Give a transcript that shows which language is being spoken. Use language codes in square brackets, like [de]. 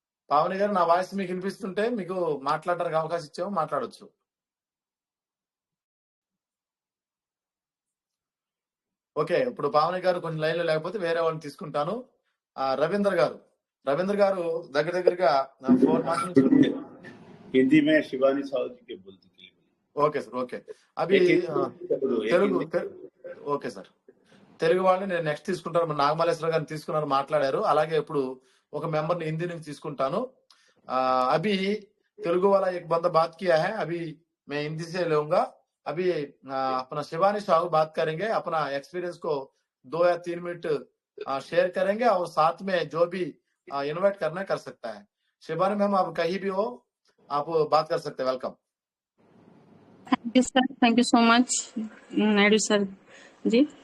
[te] పావని గారు, నా వాయిస్ మీకు వినిపిస్తుంటే మీకు మాట్లాడడానికి అవకాశం ఇచ్చాము, మాట్లాడొచ్చు. ఓకే, ఇప్పుడు పావని గారు కొంచెం లైన్ లో లేకపోతే వేరే వాళ్ళని తీసుకుంటాను. రవీంద్ర గారు దగ్గరగా 4 months నుంచి [hi] हिंदी में शिवानी साहू जी के बोलती थी. [te] Okay sir. ఓకే, అవి తెలుగు. ఓకే సార్, తెలుగు వాళ్ళని నేను నెక్స్ట్ తీసుకుంటాను. నాగమల్లేశ్వర గారిని తీసుకున్నారు, మాట్లాడారు. అలాగే ఇప్పుడు ఒక మెంబర్ ని హిందీ నుంచి తీసుకుంటాను. [hi] అభి తెలుగు वाला एक बंदा बात किया है, अभी मैं हिंदी से लूंगा। अभी अपना शिवानी साहू बात करेंगे, अपना एक्सपीरियंस को 2 या 3 मिनट शेयर करेंगे और साथ में जो भी इनवाइट करना कर सकता है। शिवानी मैम, आप कहीं भी हो, आप बात कर सकते हैं। [en] Welcome. Thank you sir, thank you so much Naidu sir ji.